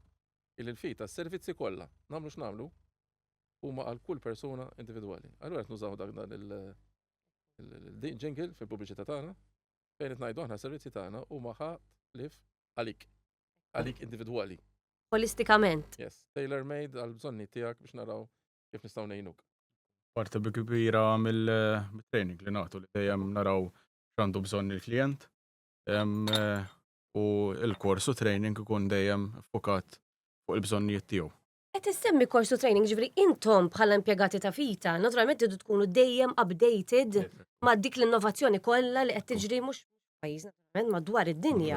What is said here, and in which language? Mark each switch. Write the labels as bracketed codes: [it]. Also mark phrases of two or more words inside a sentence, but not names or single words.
[mt] Il-fita, s-servizzi kollha, nagħmlu x'nagħmlu huma għal kull persuna individwali. Allura qed nużaw dan il-jingle fil-pubbliċità tagħna fejn qed ngħidu aħna s-servizzi tagħna huma ħalif għalik individwali. Holistikament. [en] Yes, tailor made [mt] għal bżonni tiegħek biex naraw kif nistgħu ngħinuk. Parti kbira mill-training li nagħtu li dejjem naraw x'għandu bżonn il-klient. U il-korsu training ikun dejjem fokat fuq il-bżonnijiet tiegħu. Qed issemmi korsu training, ġifri intom bħala impjegati ta' fita, naturalment tidu tkunu dejjem updated ma' dik l-innovazzjoni kollha li qed tiġri mhux pajjiż naturalment madwar id-dinja.